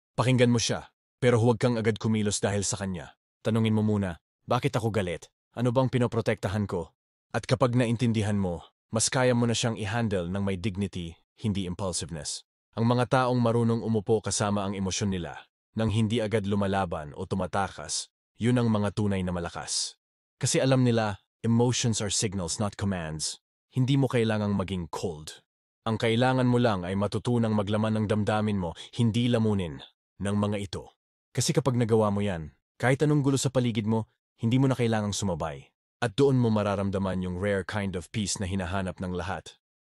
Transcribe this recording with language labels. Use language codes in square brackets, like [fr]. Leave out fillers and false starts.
[tl] Pakinggan mo siya, pero huwag kang agad kumilos dahil sa kanya. Tanungin mo muna, bakit ako galit? Ano bang pinoprotektahan ko? At kapag naintindihan mo, mas kaya mo na siyang i-handle ng may dignity, hindi impulsiveness. Ang mga taong marunong umupo kasama ang emosyon nila, nang hindi agad lumalaban o tumatakas, yun ang mga tunay na malakas. Kasi alam nila, [en] emotions are signals not commands. [tl] Hindi mo kailangang maging cold. Ang kailangan mo lang ay matutunang maglaman ng damdamin mo, hindi lamunin ng mga ito. Kasi kapag nagawa mo yan, kahit anong gulo sa paligid mo, hindi mo na kailangang sumabay. At doon mo mararamdaman yung [en] rare kind of peace [tl] na hinahanap ng lahat.